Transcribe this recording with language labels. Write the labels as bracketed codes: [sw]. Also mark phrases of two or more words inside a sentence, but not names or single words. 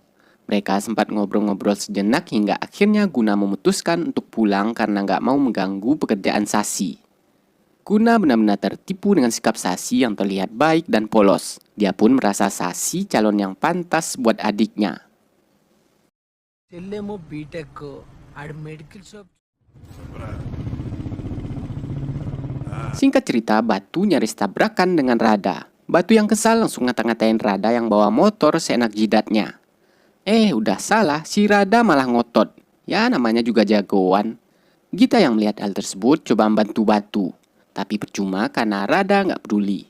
[id] Mereka sempat ngobrol-ngobrol sejenak hingga akhirnya Guna memutuskan untuk pulang karena nggak mau mengganggu pekerjaan Sasi. Guna benar-benar tertipu dengan sikap Sasi yang terlihat baik dan polos. Dia pun merasa Sasi calon yang pantas buat adiknya. [te] చెల్లేమో బీటెక్ ఆడి [en] medical shop [id] Singkat cerita, Batu nyaris tabrakan dengan Rada. Batu yang kesal langsung ngata-ngatain Rada yang bawa motor seenak jidatnya. Udah salah, si Rada malah ngotot. Ya namanya juga jagoan. Gita yang melihat hal tersebut coba membantu Batu. Tapi percuma karena Rada nggak peduli.